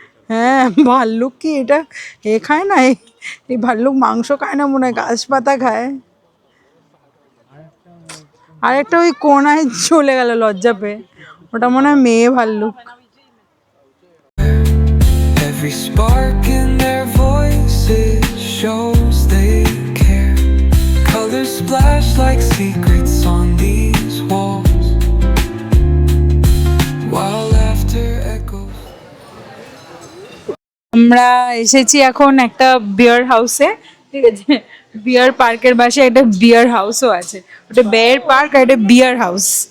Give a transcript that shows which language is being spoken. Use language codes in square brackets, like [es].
[bn] হ্যাঁ, ভাল্লুক কি এটা খায় না? এই ভাল্লুক মাংস খায় না মনে হয়, গাছ পাতা খায়। আর একটা ওই কোনায় চলে গেল লজ্জা পেয়ে, ওটা মনে হয় মেয়ে ভাল্লুক। [en] Every spark in their voices shows they care. Colors splash like secrets on these walls, while laughter echoes. [bn] আমরা এসেছি এখন একটা বিয়ার হাউসে, ঠিক আছে? বিয়ার পার্কের পাশে একটা বিয়ার হাউসও আছে। ওটা বিয়ার পার্ক আর এটা বিয়ার হাউস।